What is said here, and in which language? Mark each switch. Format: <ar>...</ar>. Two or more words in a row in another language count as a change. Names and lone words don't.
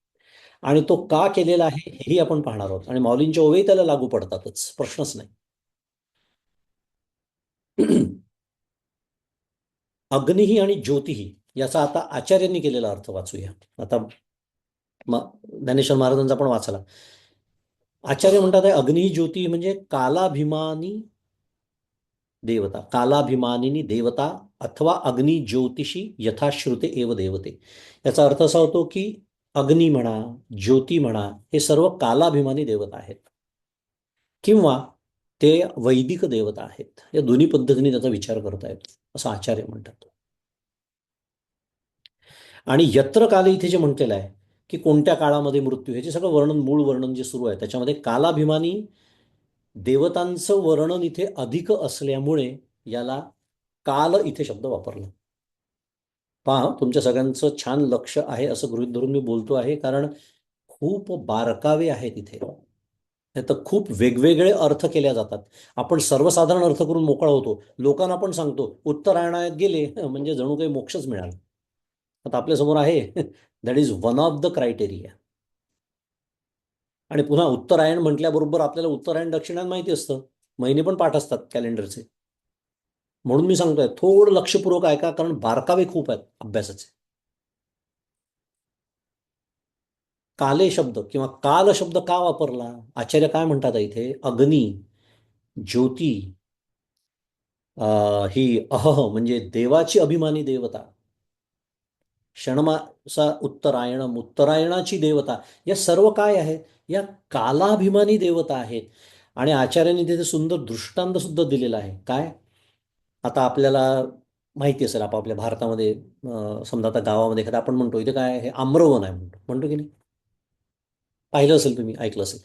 <mr>आणि तो का केलेला आहे हेही आपण पाहणार आहोत. आणि माऊलींच्या ओवे त्याला लागू पडतातच, प्रश्नच नाही. अग्निही आणि ज्योतिही याचा आता आचार्यांनी केलेला अर्थ वाचूया. आता ज्ञानेश्वर महाराजांचा पण वाचला. आचार्य म्हणतात आहे अग्नी ज्योती म्हणजे कालाभिमानी देवता,</mr> <sa>कालाभिमानिनी देवता अथवा अग्नी ज्योतिषी यथाश्रुते एव देवते.</sa> <mr>याचा अर्थ असा होतो की अग्नी म्हणा, ज्योती म्हणा, हे सर्व कालाभिमानी देवता आहेत किंवा ते वैदिक देवता आहेत. या दोन्ही पद्धतीने त्याचा विचार करता येतो असं आचार्य म्हणतात. आणि</mr> <sa>यत्र काले</sa> <mr>इथे जे म्हटलेलं आहे की कोणत्या काळामध्ये मृत्यू, ह्याचे सगळं वर्णन, मूळ वर्णन जे सुरू आहे त्याच्यामध्ये कालाभिमानी देवतांचं वर्णन इथे अधिक असल्यामुळे याला काल इथे शब्द वापरला. पहा, तुमच्या सगळ्यांचं छान लक्ष आहे असं गृहीत धरून मी बोलतो आहे, कारण खूप बारकावे आहेत इथे. तर खूप वेगवेगळे अर्थ केल्या जातात. आपण सर्वसाधारण अर्थ करून मोकळा होतो. लोकांना पण सांगतो उत्तरायणात गेले म्हणजे जणू काही मोक्षच मिळाला. आता आपल्यासमोर आहे</mr> <en>that is one of the criteria.</en> <mr>आणि पुन्हा उत्तरायण म्हटल्याबरोबर आपल्याला उत्तरायण दक्षिणायन माहिती असतं, महिने पण पाठ असतात कॅलेंडरचे. म्हणून मी सांगतोय थोडं लक्षपूर्वक ऐका, कारण बारकावे खूप आहेत अभ्यासाचे. काले शब्द किंवा काल शब्द का वापरला, आचार्य काय म्हणतात इथे, अग्नी, ज्योती, ही अहह म्हणजे देवाची अभिमानी देवता,</mr> <sa>षण्मासा उत्तरायणम,</sa> <mr>उत्तरायणाची देवता, या सर्व काय आहे? या कालाभिमानी देवता आहेत. आणि आचार्यांनी तिथे सुंदर दृष्टांत सुद्धा दिलेला आहे. काय? आता आपल्याला माहिती असेल, आपापल्या भारतामध्ये समजा आता गावामध्ये एखादा आपण म्हणतो इथे काय आहे? हे आम्रवन आहे म्हणतो, म्हणतो की नाही? पाहिलं असेल, तुम्ही ऐकलं असेल.</mr>